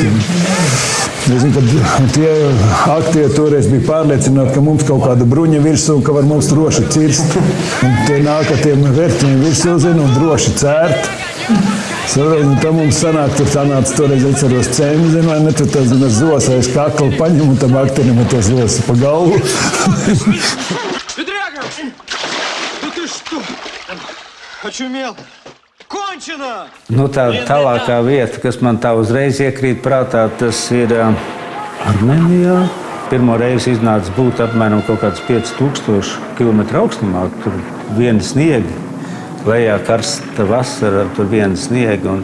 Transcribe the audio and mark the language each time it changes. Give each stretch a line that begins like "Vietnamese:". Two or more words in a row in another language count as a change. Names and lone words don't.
Latvian: Es zinu, ka tie aktieri toreiz bija pārliecināti, ka mums kaut kāda bruņa virsū, ka var mums droši cirst. Un tie nāk ar tiem vērtiņiem virsū, zinu, un droši cērt. Un tam mums sanāca toreiz, atceros, cēmi, zinu, vai ne, tur tas zos aiz kakla paņem un tam aktierim ar to zos pa galvu.
Russian: Петряга! Да ты что? Очумел? Končina!
Latvian: Nu, tā tālākā vieta, kas man tā uzreiz iekrīt prātā, tas ir Armēnijā. Pirmo reizi iznāca būt apmēram kaut kāds 5000 km augstumā. Tur viena sniega, lejā karsta vasara, tur viena sniega.